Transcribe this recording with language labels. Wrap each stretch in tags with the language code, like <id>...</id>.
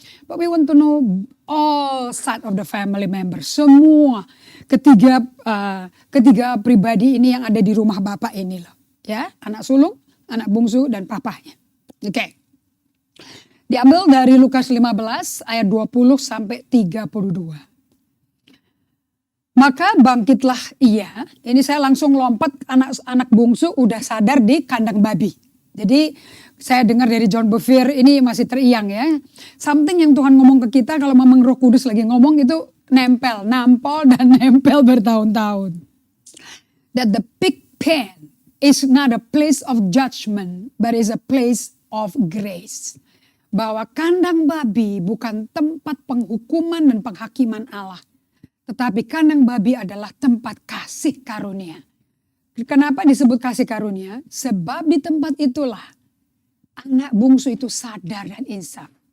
<en>But we want to know all side of the family members.</en> <id>Semua ketiga pribadi ini yang ada di rumah bapak ini loh. Ya, anak sulung, anak bungsu dan papahnya. Oke. Diambil dari Lukas 15 ayat 20 sampai 32. Maka bangkitlah ia, ini saya langsung lompat, anak bungsu udah sadar di kandang babi. Jadi saya dengar dari John Bevere ini masih teriang ya. Something yang Tuhan ngomong ke kita kalau memang Roh Kudus lagi ngomong itu nampol dan nempel bertahun-tahun.</id> <en>That the pig pen is not a place of judgment, but is a place of grace.</en> <id>Bahwa kandang babi bukan tempat penghukuman dan penghakiman Allah. Tetapi kandang babi adalah tempat kasih karunia. Kenapa disebut kasih karunia? Sebab di tempat itulah anak bungsu itu sadar dan insaf.</id>